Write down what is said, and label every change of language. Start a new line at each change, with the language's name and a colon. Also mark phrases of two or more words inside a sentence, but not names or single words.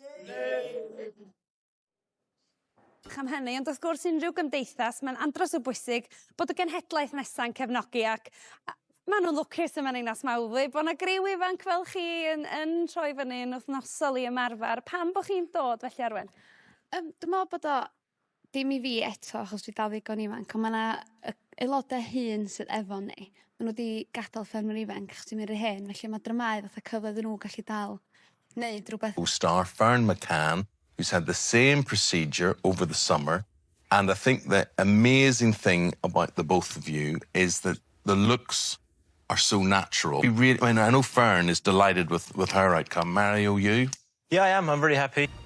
Welsh: Am hynny, ond wrth gwrs unrhyw gymdeithas, mae'n andros o bwysig bod y genhedlaeth nesa'n cefnogi ac maen nhw'n lwcus yma'n Dinas Mawddwy bod yna griw ifanc fel chi yn troi fyny yn wythnosol i ymarfer. Pam bod chi'n dod felly, Arwen? Dwi'n meddwl bod o dim i fi eto, achos dwi dal ddigon ifanc, ond mae yna aelodau hyn sydd efo ni. Maen nhw wedi gadael ffermwyr ifanc, achos ti'n mynd i'r hen, felly mae dramau fatha cyfle iddyn nhw gallu dal wneud rhywbeth.
English: Star Fern McCann, who's had the same procedure over the summer. And I think the amazing thing about the both of you is that the looks are so natural. I know Fern is delighted with her outcome. Mario, you? Yeah, I am. I'm very happy.